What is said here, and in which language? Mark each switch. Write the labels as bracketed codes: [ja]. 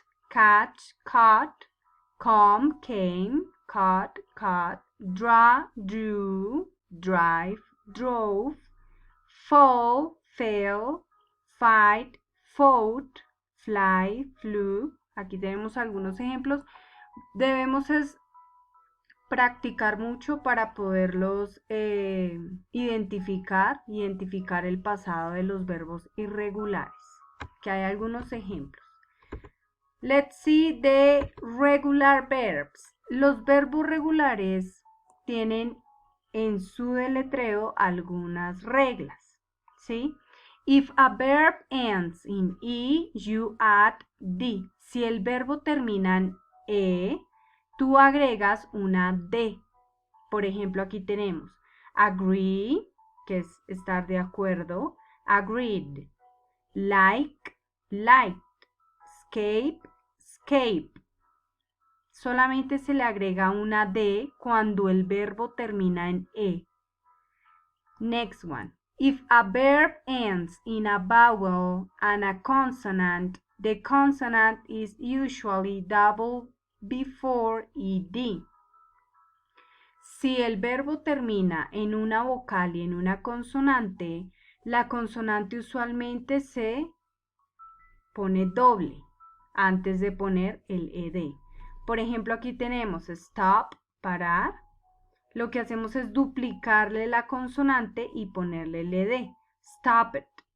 [en] catch, caught, come, came, caught, caught, draw, drew, drive, drove, fall, fell, fight, fought, fly, flew. [es] Aquí tenemos algunos ejemplos. Debemos practicar mucho para poderlos identificar el pasado de los verbos irregulares, que hay algunos ejemplos. [en] Let's see the regular verbs. [es] Los verbos regulares tienen en su deletreo algunas reglas, ¿sí? [en] If a verb ends in E, you add D. [es] Si el verbo termina en E, tú agregas una D. Por ejemplo, aquí tenemos agree, que es estar de acuerdo, agreed, like, liked, escape, escape. Solamente se le agrega una D cuando el verbo termina en E. [en] Next one. If a verb ends in a vowel and a consonant, the consonant is usually double before ed. [es] Si el verbo termina en una vocal y en una consonante, la consonante usualmente se pone doble antes de poner el ed. Por ejemplo, aquí tenemos stop, parar. Lo que hacemos es duplicarle la consonante y ponerle el ed. Stop it.